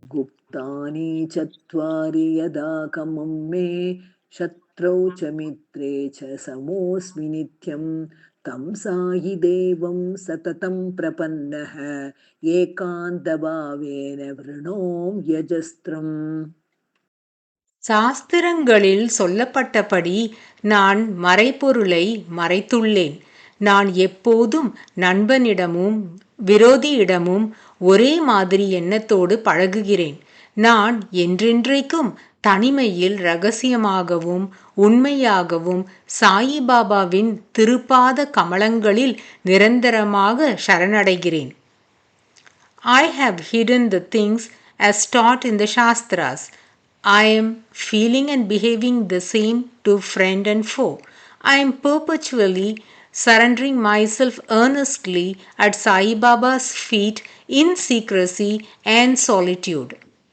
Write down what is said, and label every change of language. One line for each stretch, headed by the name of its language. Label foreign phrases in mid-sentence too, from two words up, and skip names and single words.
Sanskrit: गुप्तानि चत्वारि यदा कमं मे शत्रौ च मित्रे च समोऽस्मि नित्यं तं साहि देवं सततं प्रपन्नः एकान्तभावेन वृणोम्यजस्त्रम्.
Tamil: சாஸ்திரங்களில் சொல்லப்பட்டபடி நான் மறைபொருளை மறைத்துள்ளேன். நான் எப்போதும் நண்பனிடமும் விரோதியிடமும் ஒரே மாதிரி எண்ணத்தோடு பழகுகிறேன். நான் என்றென்றைக்கும் தனிமையில் ரகசியமாகவும் உண்மையாகவும் சாயிபாபாவின் திருப்பாத கமலங்களில் நிரந்தரமாக சரணடைகிறேன்.
English: I have hidden the things as taught in the Shastras. I am feeling and behaving the same to friend and foe. I am perpetually surrendering myself earnestly at Sai Baba's feet in secrecy and solitude.